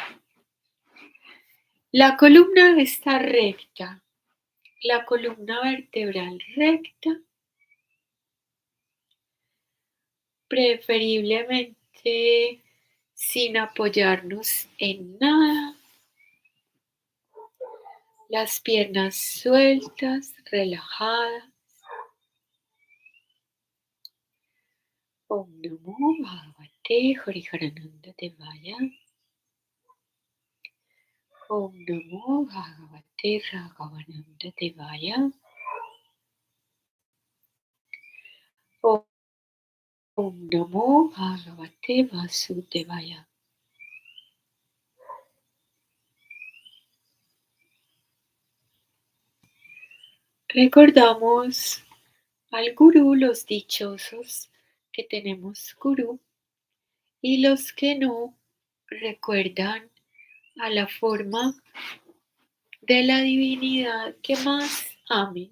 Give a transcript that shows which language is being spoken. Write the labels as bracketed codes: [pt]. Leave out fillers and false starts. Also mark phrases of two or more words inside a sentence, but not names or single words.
[es] La columna está recta, la columna vertebral recta, preferiblemente sin apoyarnos en nada, las piernas sueltas, relajadas. [sa] Om Namo Bhagavate Hariharananda Devaya. Om Namo Bhagavate Raghavananda Devaya. Om Namo Bhagavate Vasudevaya. [es] Recordamos al gurú, los dichosos que tenemos gurú, y los que no recuerdan a la forma de la divinidad que más amen.